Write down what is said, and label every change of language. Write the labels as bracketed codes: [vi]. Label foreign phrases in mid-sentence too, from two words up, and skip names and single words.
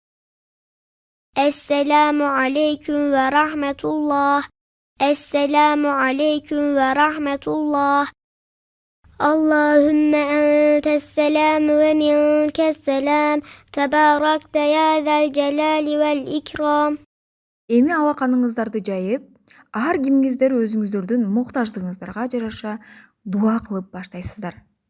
[ar] السلام عليكم ورحمة الله. السلام عليكم ورحمة الله. اللهم أنت السلام ومنك السلام تباركت يا ذا الجلال والإكرام. [ky] Эми алаканыңыздарды жайып, ар кимиңиздер өзүңүздөрдүн муктаждыгыңыздарга жараша дуа кылып баштайсыздар.